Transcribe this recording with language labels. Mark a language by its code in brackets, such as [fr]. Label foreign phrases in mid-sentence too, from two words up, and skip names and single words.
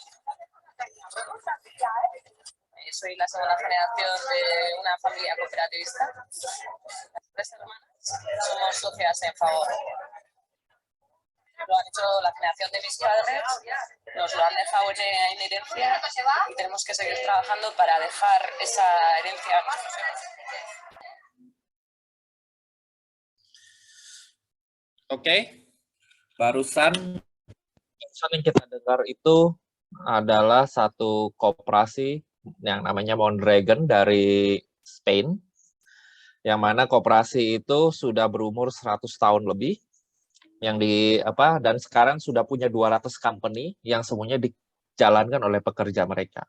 [es] Soy la segunda generación de una familia cooperativista. Las 3 hermanas somos socias en favor. Lo han hecho la generación de mis padres, nos lo han dejado en herencia y tenemos que seguir trabajando para dejar esa herencia. [id] Oke, barusan yang kita dengar itu adalah satu koperasi yang namanya Mondragon dari Spain, yang mana koperasi itu sudah berumur 100 tahun lebih, dan sekarang sudah punya 200 company yang semuanya dijalankan oleh pekerja mereka.